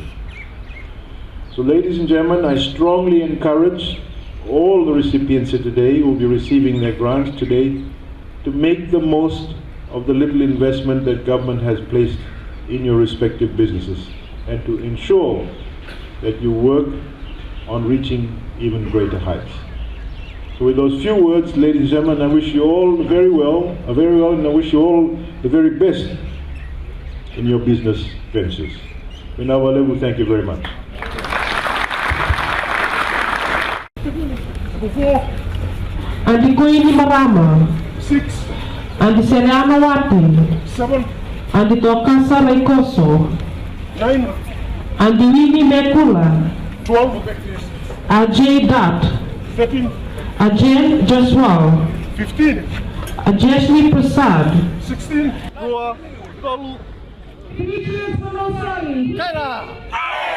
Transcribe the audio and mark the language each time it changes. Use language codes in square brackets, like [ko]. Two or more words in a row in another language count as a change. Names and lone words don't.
[en] So ladies and gentlemen, I strongly encourage all the recipients here today who will be receiving their grants today to make the most of the little investment that government has placed in your respective businesses, and to ensure that you work on reaching even greater heights. So with those few words, ladies and gentlemen, I wish you all very well, and I wish you all the very best in your business ventures. We thank you very much. Andi Koini Marama. 6. Andi Seriano Wati. 7. Andi Tokasa Raikoso. 9. Andi Winnie Mekula. 12. Ajay Dat. 13. Ajay Jaswal. 15. Ajashni Prasad. 16. Roa. Dolu. Kaira.